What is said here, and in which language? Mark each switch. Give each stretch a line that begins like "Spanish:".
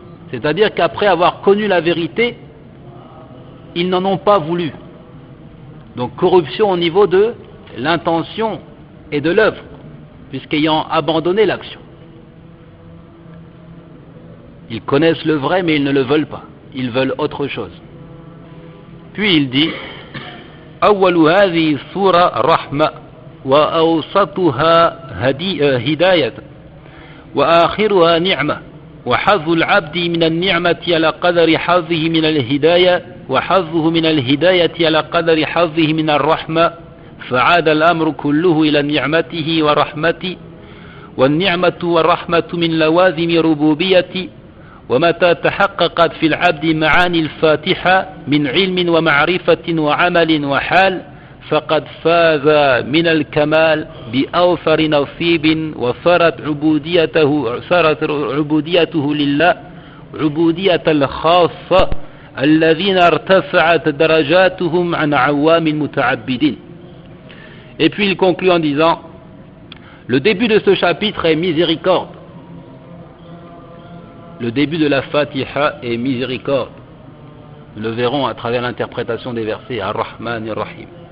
French: C'est-à-dire qu'après avoir connu la vérité, ils n'en ont pas voulu. Donc corruption au niveau de l'intention et de l'œuvre, puisqu'ayant abandonné l'action. Ils connaissent le vrai, mais ils ne le veulent pas. ils veulent autre chose. Puis il dit
Arabic: أول هذه السورة رحمة وأوسطها هداية وآخرها نعمة وحظ العبد من النعمة على قدر حظه من الهداية وحظه من الهداية على قدر حظه من الرحمة فعاد الأمر كله إلى نعمته ورحمته والنعمة والرحمة من لوازم ربوبية ومتى تحققت في العبد معاني الفاتحة من علم ومعرفة وعمل وحال فقد فاز من الكمال بأوفر نصيب وصارت عبوديته لله عبودية الخاصة الذين ارتفعت درجاتهم عن عوام المتعبدين.
French: Et puis il conclut en disant, le début de ce chapitre est miséricorde. Le début de la Fatiha est miséricorde. Nous le verrons à travers l'interprétation des versets Ar-Rahman et Ar-Rahim.